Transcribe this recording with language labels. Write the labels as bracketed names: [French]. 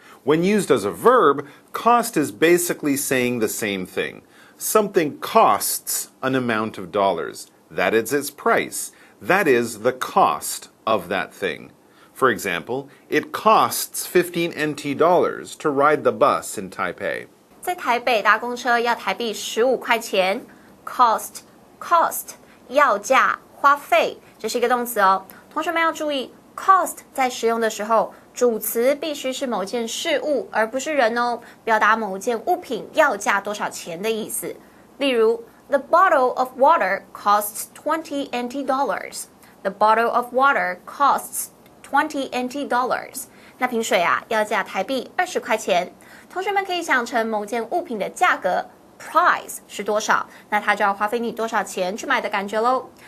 [English] When used as a verb, cost is basically saying the same thing. Something costs an amount of dollars. That is its price. That is the cost of that thing. For example, it costs 15 NT dollars to ride the bus in Taipei. [Chinese] 在台北搭公车要台币15块钱 ，cost 要价花费，这是一个动词哦。同学们要注意 ，cost 在使用的时候，主词必须是某件事物，而不是人哦，表达某件物品要价多少钱的意思。例如 [English] ，The bottle of water costs 20 NT dollars. The bottle of water costs 20 NT dollars. [Chinese] 那瓶水啊，要价台币20块钱。同学们可以想成某件物品的价格 price 是多少，那它就要花费你多少钱去买的感觉咯。